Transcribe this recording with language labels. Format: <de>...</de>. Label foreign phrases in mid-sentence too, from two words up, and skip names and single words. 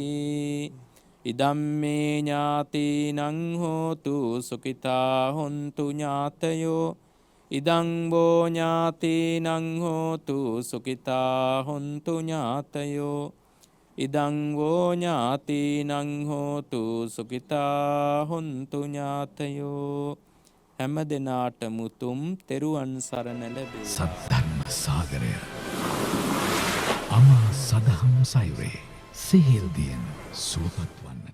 <pi>ඉදම්මේ ඥාතිනං හෝතු සුඛිතා හොන්තු ඥාතයෝ ඉදං වෝ ඥාතිනං හෝතු සුඛිතා හොන්තු ඥාතයෝ ඉදං වෝ ඥාතිනං හෝතු සුඛිතා හොන්තු ඥාතයෝ.</pi> <si>හැම දිනාටම උතුම් තෙරුවන් සරණ ලැබේ. සද්ධර්ම සාගරය අමා සදහම් සයුරේ සිහිල් දියෙන් සුවපත්</si>